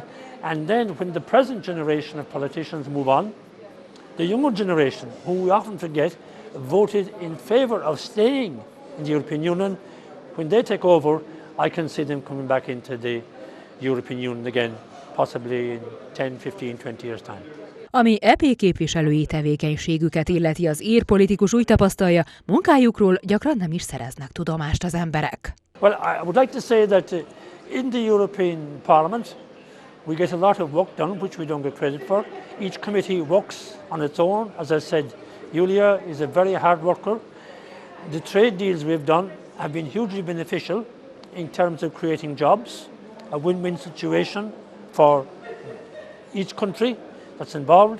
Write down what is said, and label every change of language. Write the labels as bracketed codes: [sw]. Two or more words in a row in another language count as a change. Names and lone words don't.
[en] And then when the present generation of politicians move on, the younger generation, who we often forget, voted in favour of staying in the European Union, when they take over, I can see them coming back into the European Union again, possibly in 10, 15, 20 years' time. [hu] Ami EP-képviselői tevékenységüket illeti, az ír politikus úgy tapasztalja, munkájukról gyakran nem is szereznek tudomást az emberek. [en] Well, I would like to say that in the European Parliament, we get a lot of work done, which we don't get credit for. Each committee works on its own. As I said, Julia is a very hard worker. The trade deals we've done have been hugely beneficial in terms of creating jobs, a win-win situation for each country that's involved.